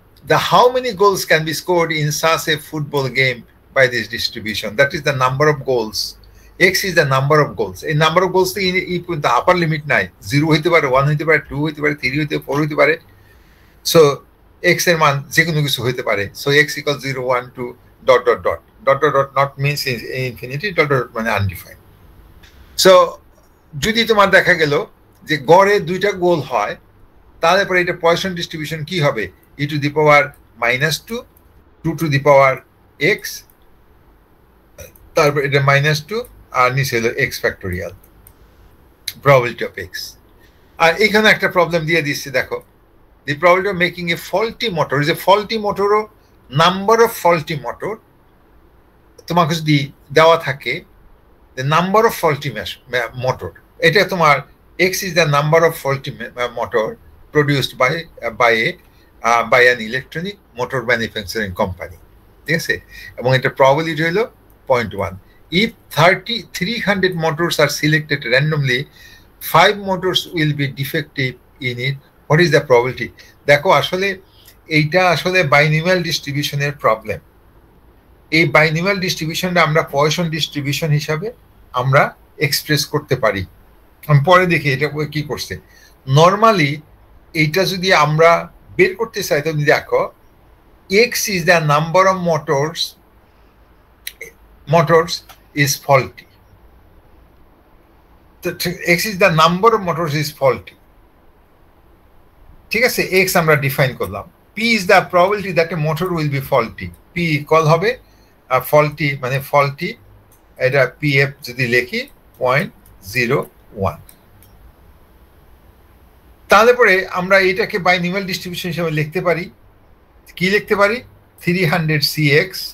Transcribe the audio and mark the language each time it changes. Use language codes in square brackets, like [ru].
[en] The how many goals can be scored in such a football game by this distribution? That is the number of goals. X is the number of goals. A number of goals the upper limit [bn] নাই, 0 হইতে পারে, 1 হইতে পারে, 2 হইতে পারে, 3 হইতে পারে, 4 হইতে পারে। So x এর মান যে কোনো কিছু হইতে পারে। [en] So x equals 0, 1, 2, ... not means infinity, [bn] ... মানে undefined. So যদি তোমার দেখা গেল যে গড়ে 2টা গোল হয়, তাহলে পরে এটা পয়েশন ডিস্ট্রিবিউশন কি হবে? [en] e to the power -2, 2 to the power x, [bn] তারপর এটা -2 আর নিচে হলো x factorial, [en] probability of x। [bn] আর এখানে একটা প্রবলেম দিয়ে দিচ্ছি, দেখো, [en] the probability of making a faulty motor is a faulty motor, number of faulty motor [bn] তোমাকে যদি দেওয়া থাকে, [en] the number of faulty motor, এটা তোমার x is the number of faulty motor produced by an electronic motor manufacturing company, [bn] ঠিক আছে? এবং এটা probability হলো 0.1. [en] If 300 motors are selected randomly, 5 motors will be defective in it. What is the probability? [bn] দেখো, আসলে এইটা আসলে বাইনোমিয়াল ডিস্ট্রিবিউশনের প্রবলেম। এই বাইনোমিয়াল ডিস্ট্রিবিউশনটা আমরা পয়েশন ডিস্ট্রিবিউশন হিসাবে আমরা এক্সপ্রেস করতে পারি। আমি পরে দেখি এটা কি করছে। নর্মালি এইটা যদি আমরা বের করতে চাই, তুমি দেখো [en] x is the number of motors is faulty. x is the number of motors is faulty, [bn] ঠিক আছে? x আমরা ডিফাইন করলাম। [en] p is the probability that a motor will be faulty. [bn] p equal হবে faulty মানে faulty, এটা pf যদি লিখি 0.01। তাহলে পরে আমরা এটাকে বাইনোমিয়াল ডিস্ট্রিবিউশন হিসেবে লিখতে পারি। কি লিখতে পারি? 300 cx